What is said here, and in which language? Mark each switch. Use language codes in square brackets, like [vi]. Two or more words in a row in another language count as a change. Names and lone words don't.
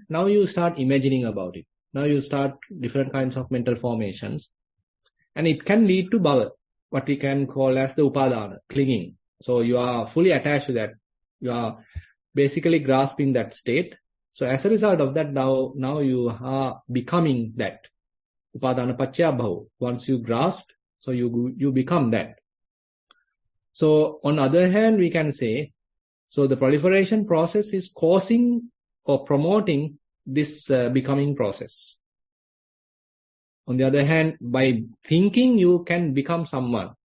[en] Now you start imagining about it. Now you start different kinds of mental formations. And it can lead to bhava, what we can call as the upadana, clinging. So you are fully attached to that. You are basically grasping that state. So as a result of that, now you are becoming that. [pi] Upadana paccaya bhava. [en] Once you grasp, so you become that. So on the other hand, we can say, so the proliferation process is causing or promoting this becoming process. On the other hand, by thinking, you can become someone.